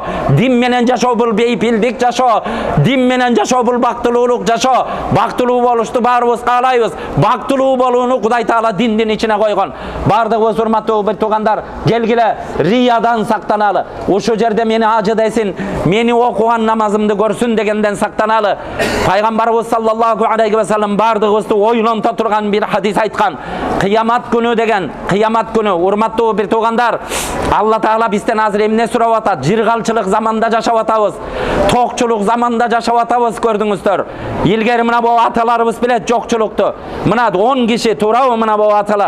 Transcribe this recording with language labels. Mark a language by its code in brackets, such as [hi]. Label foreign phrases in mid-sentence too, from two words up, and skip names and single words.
[ky] Дин менен жашоо бул бейпилдик жашоо. Дин менен жашоо бул бактылуулук жашоо. Бактылуу болушту баарыбыз каалайбыз. Бактылуу болууну Кудай Таала диндин ичине койгон. Бардыгыбыз, урматтуу бир туугандар, келгиле риядан сактаналы. Ушул жерде мени ажы десин, мени окуган намазымды көрсүн дегенден сактаналы. Пайгамбарыбыз [ar] صلى الله عليه وسلم [ky] бардыгыбызды ойлонто турган бир хадис айткан. Кыямат күнү деген, кыямат күнү, урматтуу бир туугандар, Алла Таала бизден азыр эмне сурап атат? Жыргалчылык заманда жашап атабыз. Токчулук заманда жашап атабыз, көрдүңүздөр. Илгери мына бу аталарыбыз билет жокчулукту. Мына 10 киши, туурабы мына бу аталар?